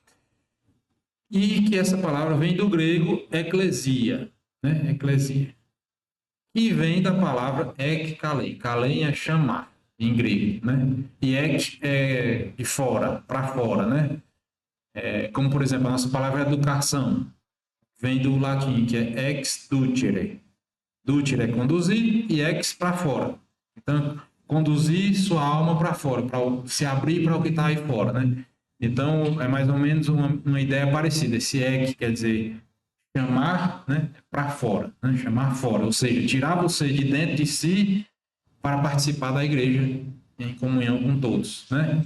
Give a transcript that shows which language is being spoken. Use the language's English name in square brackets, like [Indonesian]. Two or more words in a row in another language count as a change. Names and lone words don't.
[Portuguese] E que essa palavra vem do grego eclesia, né? Eclesia. E vem da palavra ekkalei. Kalei é chamar, em grego, né? E ek é de fora, para fora, né? Como, por exemplo, a nossa palavra educação vem do latim, que é [Latin] ex ducere. [Portuguese] Ducere é conduzir e ex para fora. Então, conduzir sua alma para fora, para se abrir para o que está aí fora, né? Então, é mais ou menos uma ideia parecida. Esse ex quer dizer chamar, né, para fora, né? Chamar fora, ou seja, tirar você de dentro de si para participar da igreja em comunhão com todos, né?